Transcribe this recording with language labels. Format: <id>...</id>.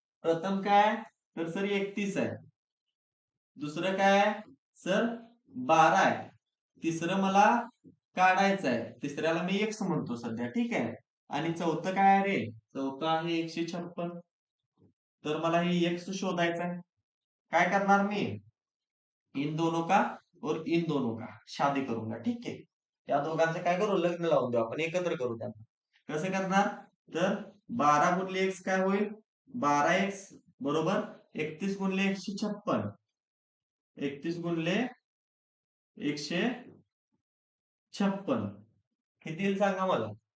<mr>प्रथम काय? तर सर 31 आहे. दुसरं काय आहे? सर 12 आहे. तिसरं मला काढायचं आहे. तिसऱ्याला मी एक्स म्हणतो सध्या. ठीक आहे. आणि चौथं काय आहे रे? चौथं आहे 156. तर मला हे एक्स शोधायचं आहे. काय करणार मी?</mr> <hi>इन दोनों का और इन दोनों का शादी करूंगा.</hi> <mr>ठीक आहे. या दोघांचं काय करू? लग्न लावून देऊ आपण, एकत्र करू त्यांना. कसं करणार? तर 12 गुणिले एक्स काय होईल? 12x बरोबर 31 गुणिले 156. 31 गुणिले 156 किती येईल सांगा मला?</mr>